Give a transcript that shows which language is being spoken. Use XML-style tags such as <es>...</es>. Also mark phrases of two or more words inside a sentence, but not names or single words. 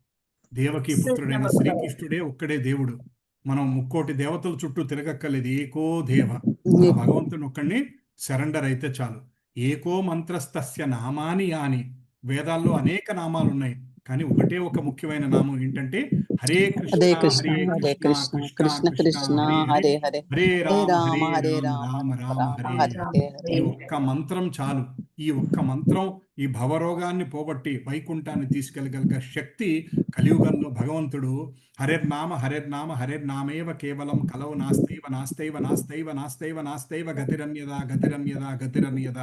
<te>దేవకీ పుత్రుడైన శ్రీకృష్ణుడే ఒక్కడే దేవుడు. మనం ముక్కోటి దేవతల చుట్టూ తిరగక్కర్లేదు.</te> <sa>ఏకో దేవ,</sa> <te>ఆ భగవంతుని ఒక్కడిని సరెండర్ అయితే చాలు.</te> <sa>ఏకో మంత్రస్తస్య నామాని యాని.</sa> <te>వేదాల్లో అనేక నామాలు ఉన్నాయి, కానీ ఒకటే ఒక ముఖ్యమైన నామం ఏంటంటే హరే కృష్ణ హరే కృష్ణ హరే హరే కృష్ణ కృష్ణ కృష్ణ కృష్ణ కృష్ణ హరే హరే హరే హరే హరే రామ రామ హరే హరే రామ రామ రామ రామ రామ హరే హరే హరే. హరే. ఈ ఒక్క మంత్రం చాలు. ఈ ఒక్క మంత్రం ఈ భవరోగాన్ని పోగొట్టి వైకుంఠాన్ని తీసుకెళ్ళగలిగే శక్తి కలియుగంలో భగవంతుడు.</te> <sa>హరేర్నామ హరేర్నామేవ కేవలం కలవు నాస్తైవ నాస్తైవ నాస్తైవ నాస్తైవ నాస్తైవ గతిరన్యదా గతిరన్యదా గతిరన్యదా.</sa>